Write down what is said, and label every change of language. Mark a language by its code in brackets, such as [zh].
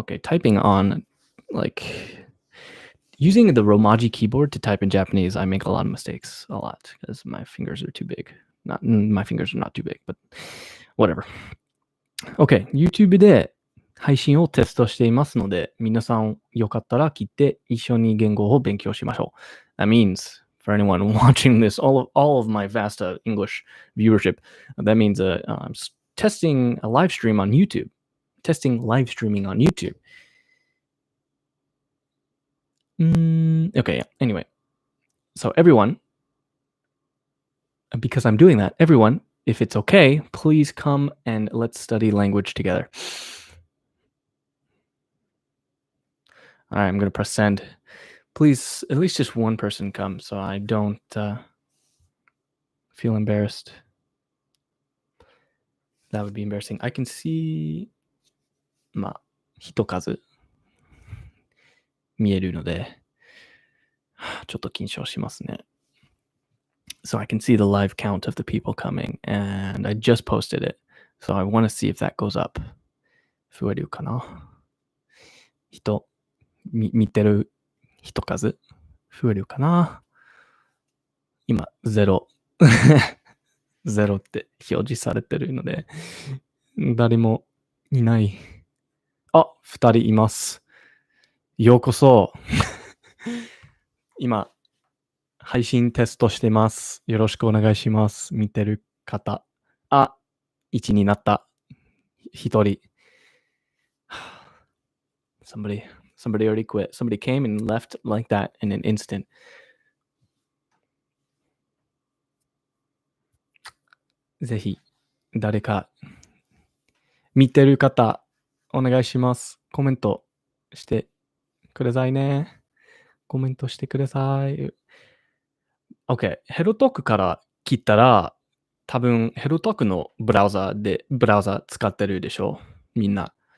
[en] Okay, typing on, like, using the Romaji keyboard to type in Japanese, I make a lot of mistakes, a lot, because my fingers are too big. My fingers are not too big, but whatever. [ja] Okay, YouTube で配信をテストしていますので、皆さんよかったら来て一緒に言語を勉強しましょう。 [en] That means for anyone watching this, all of my vast English viewership. That means I'm testing a live stream on YouTube. Testing live streaming on YouTube. Okay, anyway. So everyone, because I'm doing that, everyone, if it's okay, please come and let's study language together. All right, I'm going to press send. Please, at least just one person come so I don't feel embarrassed. That would be embarrassing. I can see, [ja] 人数見えるので、ちょっと緊張しますね。 [en] So I can see the live count of the people coming, and I just posted it. So I want to see if that goes up. [ja] 増えるかな？見てる人数増えるかな？今、0。 0って表示されてるので、誰もいない。あ、2人います。ようこそ。今、配信テストしてます。よろしくお願いします。見てる方。あ、1になった。1人。 [en] Somebody already quit. Somebody came and left like that in an instant. [ja] ぜひ、誰か、見てる方、お願いします。コメントしてくださいね。コメントしてください。 OK。 HelloTalk から切ったら、多分 HelloTalk のブラウザ使ってるでしょみんな。